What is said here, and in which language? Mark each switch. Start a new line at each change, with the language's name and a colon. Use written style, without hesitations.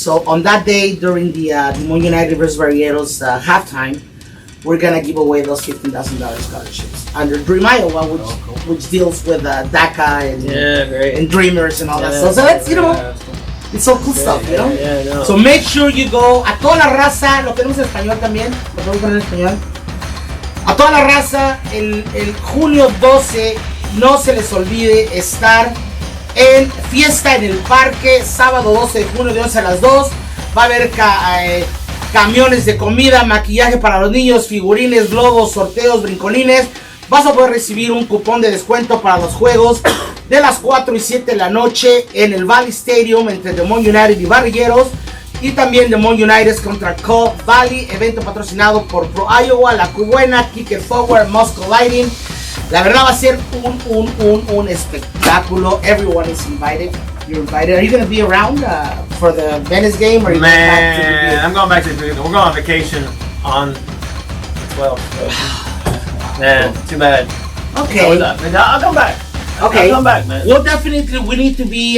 English: So on that day during the Des Moines United versus Barrileros halftime, we're gonna give away those $15,000 scholarships under Dream Iowa, which deals with DACA and Dreamers and all that stuff. So that's it's all cool stuff, no. So make sure you go.
Spanish: A toda la raza, lo tenemos en español también, lo podemos poner en español. A toda la raza, el junio 12, no se les olvide estar en Fiesta en el Parque, sábado 12 de junio de 11 a las 2. Va a haber camiones de comida, maquillaje para los niños, figurines, globos, sorteos, brincolines. Vas a poder recibir un cupón de descuento para los juegos de las 4 y 7 de la noche en el Valley Stadium entre Des Moines United y Barrilleros. Y también Des Moines United contra Cobb Valley, evento patrocinado por Pro Iowa, La Cubuena, Kick It Forward, Moscow Lighting. La verdad va a ser un espectáculo.
English: Everyone is invited. You're invited. Are you going to be around for the Venice game? Or are you going back to the I'm going back to Dubuque. We're going on vacation on the 12th. Man, too bad. Okay. I'll come back. Okay. I'll come back, man. Well, definitely, we need to be.